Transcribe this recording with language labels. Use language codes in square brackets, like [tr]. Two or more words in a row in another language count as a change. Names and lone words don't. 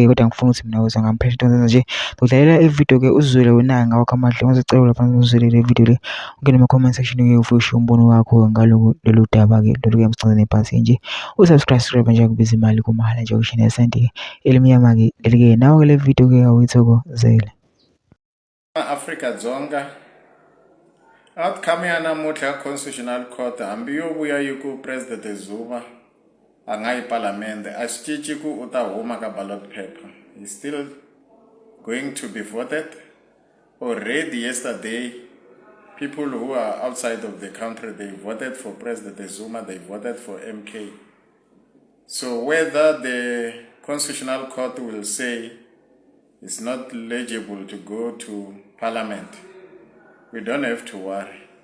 [zu] Kodwa ngifuna ukuthi mina ukuze ngamphesha into engenza nje ngidlalela ividiyo-ke uzwele wena ngawakho amandla ngizocela lapha uzwele le video le, ungene ema- [en] comment section- [zu] ke ufishe umbono wakho ngalolu lolu daba-ke lolu-ke engicindezele nebhasi nje usubscribe nje akubiza imali, kumahhala nje usho nesenti-ke elimnyama-ke leli-ke nawe-ke le video-ke awuyithokozele. [ts] Afrika-Dzonga outcome ya namuntlha ka [en] Constitutional Court [ts] hambi yo vuya yi ku President Zuma a nga yi palamende a swi cinci ku u ta huma ka [en] ballot paper. He's still going to be voted. Already yesterday, people who are outside of the country, they voted for President Zuma, they voted for MK. So whether the Constitutional Court will say it's not legible to go to Parliament, we don't have to worry.